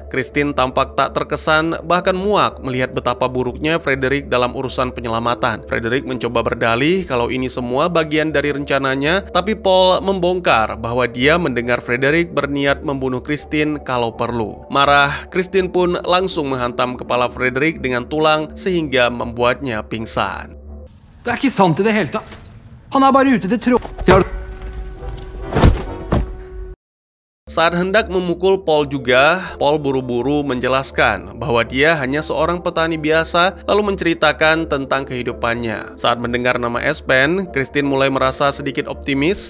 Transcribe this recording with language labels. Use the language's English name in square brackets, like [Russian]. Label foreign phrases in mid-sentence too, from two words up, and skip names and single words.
[Indonesian] Kristin tampak tak terkesan, bahkan muak melihat betapa buruknya Frederick dalam urusan penyelamatan. Frederick mencoba berdalih kalau ini semua bagian dari rencananya, tapi Paul membongkar bahwa dia mendengar Frederick berniat membunuh Kristin kalau perlu. Marah, Kristin pun langsung menghantam kepala Frederick dengan tulang sehingga membuatnya pingsan. [Norwegian] Det er ikke sant i det hele tatt. Han er bare ute til troll. [Indonesian] Saat hendak memukul Paul juga, Paul buru-buru menjelaskan bahwa dia hanya seorang petani biasa, lalu menceritakan tentang kehidupannya. Saat mendengar nama Espen, Kristin mulai merasa sedikit optimis.